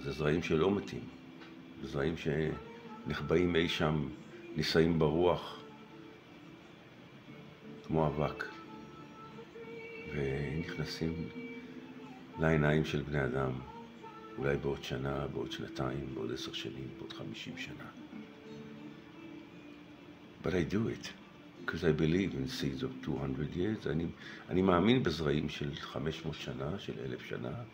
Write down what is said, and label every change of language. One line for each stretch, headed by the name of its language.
Hebrew: זה זרעים שלא מתים. זה זרעים שנחבאים אי שם, נישאים ברוח, כמו אבק. ונכנסים לעיניים של בני אדם. אולי בעוד שנה, בעוד שנתיים, בעוד 10 שנים, בעוד 50 שנה.
English: But I do it, because I believe in seeds of 200 years.
Hebrew: אני מאמין בזרעים של 500 שנה, של 1,000 שנה.